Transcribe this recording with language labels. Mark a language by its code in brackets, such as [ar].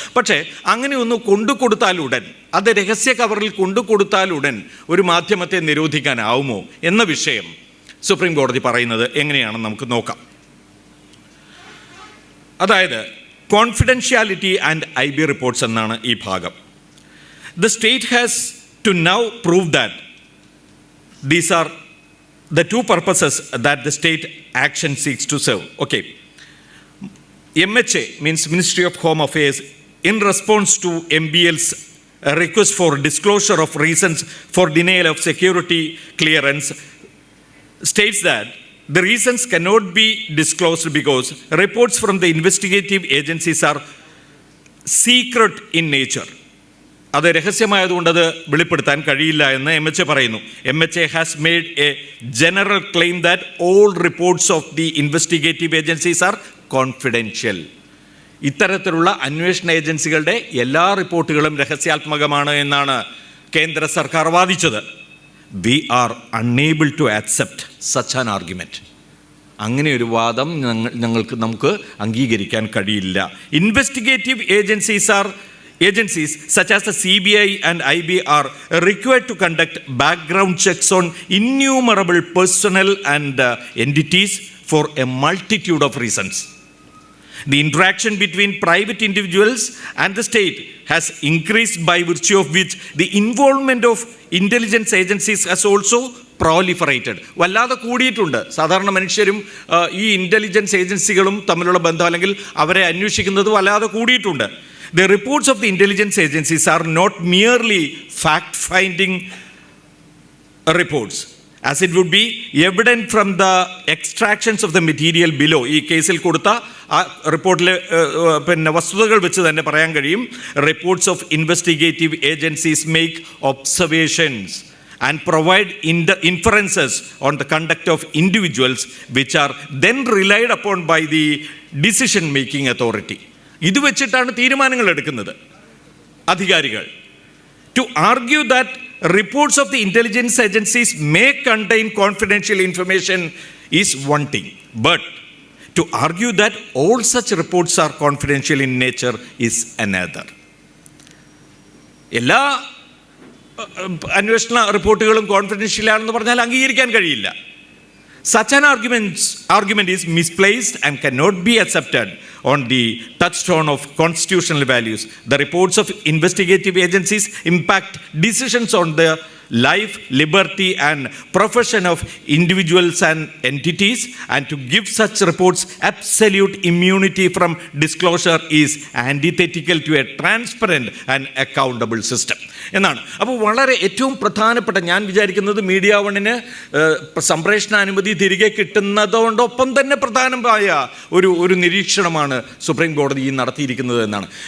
[ml] പക്ഷേ അങ്ങനെ ഒന്ന് കൊണ്ടുകൊടുത്താലുടൻ, അത് രഹസ്യ കവറിൽ കൊണ്ടുകൊടുത്താലുടൻ ഒരു മാധ്യമത്തെ നിരോധിക്കാനാവുമോ എന്ന വിഷയം സുപ്രീം കോടതി പറയുന്നത് എങ്ങനെയാണെന്ന് നമുക്ക് നോക്കാം. അതായത് [en] confidentiality and IB reports [ml] എന്നാണ് ഈ ഭാഗം. [en] The state has to now prove that these are the two purposes that the state action seeks to serve. Okay. MHA means Ministry of Home Affairs, in response to MBL's request for disclosure of reasons for denial of security clearance, states that the reasons cannot be disclosed because reports from the investigative agencies are secret in nature. [ml] അത് രഹസ്യമായതുകൊണ്ട് അത് വെളിപ്പെടുത്താൻ കഴിയില്ല എന്ന് MHA പറയുന്നു. [en] MHA has made a general claim that all reports of the investigative agencies are confidential. [ml] ഇത്തരത്തിലുള്ള അന്വേഷണ ഏജൻസികളുടെ എല്ലാ റിപ്പോർട്ടുകളും രഹസ്യാത്മകമാണ് എന്നാണ് കേന്ദ്ര സർക്കാർ വാദിച്ചത്. [en] We are unable to accept such an argument. [ml] അങ്ങനെ ഒരു വാദം നമുക്ക് അംഗീകരിക്കാൻ കഴിയില്ല. [en] Investigative Agencies such as the CBI and IB are required to conduct background checks on innumerable personnel and entities for a multitude of reasons. The interaction between private individuals and the state has increased, by virtue of which the involvement of intelligence agencies has also proliferated. [ml] വല്ലാതെ കൂടിയിട്ടുണ്ട്. സാധാരണ മനുഷ്യരും ഈ intelligence ഏജൻസികളും തമ്മിലുള്ള ബന്ധം അല്ലെങ്കിൽ അവരെ അന്വേഷിക്കുന്നത് വല്ലാതെ കൂടിയിട്ടുണ്ട്. [en] The reports of the intelligence agencies are not merely fact-finding reports, as it would be evident from the extractions of the material below. [ml] ഈ കേസിൽ കൊടുത്ത ആ റിപ്പോർട്ടിലെ വസ്തുതകൾ വെച്ച് തന്നെ പറയാൻ കഴിയും. [en] Reports of investigative agencies make observations and provide inferences on the conduct of individuals, which are then relied upon by the decision-making authority. [ml] ഇത് വെച്ചിട്ടാണ് തീരുമാനങ്ങൾ എടുക്കുന്നത് അധികാരികൾ. [en] To argue that reports of the intelligence agencies may contain confidential information is one thing, but to argue that all such reports are confidential in nature is another. [ml] എല്ലാ അന്വേഷണ റിപ്പോർട്ടുകളും confidential ആണെന്ന് പറഞ്ഞാൽ അംഗീകരിക്കാൻ കഴിയില്ല. [en] Such an argument is misplaced and cannot be accepted on the touchstone of constitutional values. The reports of investigative agencies impact decisions on the life, liberty and profession of individuals and entities, and to give such reports absolute immunity from disclosure is antithetical to a transparent and accountable system [ml] എന്നാണ്. അപ്പോൾ വളരെ ഏറ്റവും പ്രധാനപ്പെട്ട, ഞാൻ വിചാരിക്കുന്നത് media വണ്ണിന് സംപ്രേഷണാനുമതി തിരികെ കിട്ടുന്നതോടൊപ്പം തന്നെ പ്രധാനമായ ഒരു നിരീക്ഷണമാണ് സുപ്രീം കോടതി നടത്തിയിരിക്കുന്നത് എന്നാണ്.